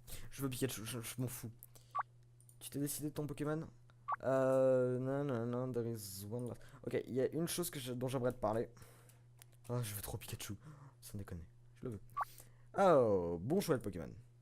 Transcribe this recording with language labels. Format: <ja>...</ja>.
<fr>Je veux Pikachu, je m'en fous. Tu t'es décidé de ton Pokémon? Non, non, non,</fr> <en>there is one last.</en> <fr>Ok, il y a une chose dont j'aimerais te parler. Ah, je veux trop Pikachu. Sans déconner, je le veux. Oh, bon choix de Pokémon.</fr>